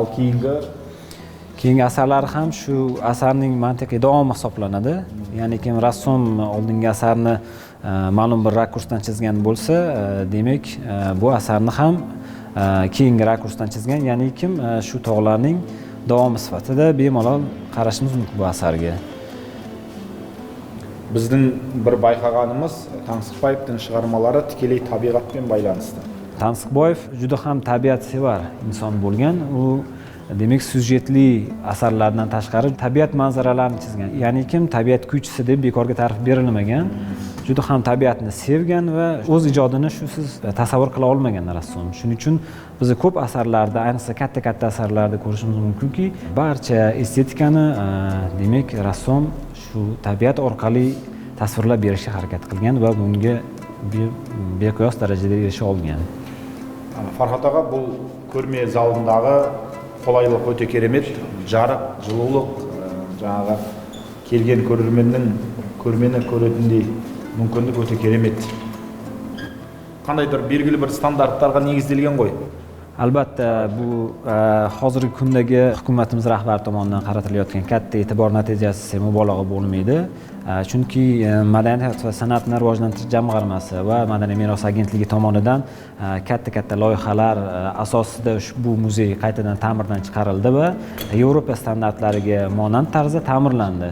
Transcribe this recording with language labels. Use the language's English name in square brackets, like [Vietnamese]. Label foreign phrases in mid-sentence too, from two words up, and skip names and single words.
[Uzbek] Keyingi asarlar ham shu asarning mantiqiy davomi hisoblanadi. Ya'ni kim rassom oldingi asarni ma'lum bir rakursdan chizgan bo'lsa, demak bu asarni ham keyingi rakursdan chizgan, ya'ni kim shu tog'larning davomi sifatida bemalol qarashimiz mumkin bu asarga. [Kazakh] Біздің бір байқағанымыз Таңсықбаевтың шығармалары тікелей табиғатпен байланысты. [Uzbek] Таңсықбаев juda ham tabiatsevar inson bo'lgan. U demak syujetli asarlardan tashqari tabiat manzaralarini chizgan. Ya'ni kim tabiat kuychisi deb bekorga ta'rif berilmagan. Juda ham tabiatni sevgan va o'z ijodini shusiz tasavvur qila olmagan rassom. Shuning uchun biz ko'p asarlarda, ayniqsa katta asarlarda ko'rishimiz mumkinki, barcha estetikani demak rassom shu tabiat orqali tasvirlab berishga harakat qilgan va bunga beqiyos darajada erisha olgan. [Kazakh] Farhod aға, бұл көрме залындағы қолайлық өте керемет, жарық, жылулық, жаңағы келген көрерменнің көрмені көретіндей мүмкіндік өте керемет. Қандайдыр белгілі бір стандарттарға негізделген ғой? [Uzbek] Albatta bu hozirgi kundagi hukumatimiz rahbari tomonidan qaratilayotgan katta e'tibor natijasi desa mubolag'a bo'lmaydi. Chunki Madaniyat va san'atni rivojlantirish jamg'armasi va Madaniy meros agentligi tomonidan katta loyihalar asosida ushbu muzey qaytadan ta'mirdan chiqarildi va Yevropa standartlariga monand tarzda ta'mirlandi.